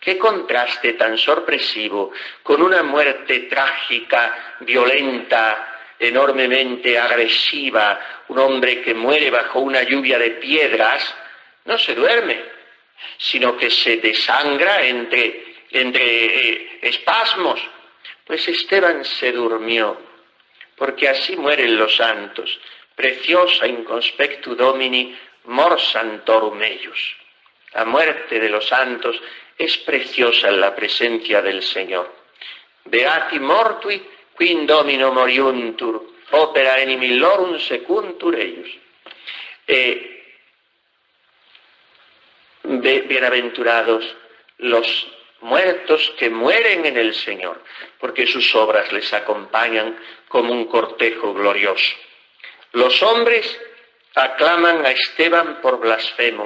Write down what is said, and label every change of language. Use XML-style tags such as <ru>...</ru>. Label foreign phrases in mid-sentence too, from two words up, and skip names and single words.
<es>Qué contraste tan sorpresivo con una muerte trágica, violenta, enormemente agresiva, un hombre que muere bajo una lluvia de piedras, no se duerme, sino que se desangra entre espasmos. Pues Esteban se durmió, porque así mueren los santos.</es> <la>Preciosa in conspectu Domini mor santorum eius.</la> <es>La muerte de los santos es preciosa en la presencia del Señor.</es> <la>Beati mortui qui in Domino moriuntur, opera enim illorum secuntur eius.</la> <es>Bienaventurados los muertos que mueren en el Señor, porque sus obras les acompañan como un cortejo glorioso. Los hombres aclaman a Esteban por blasfemo.</es>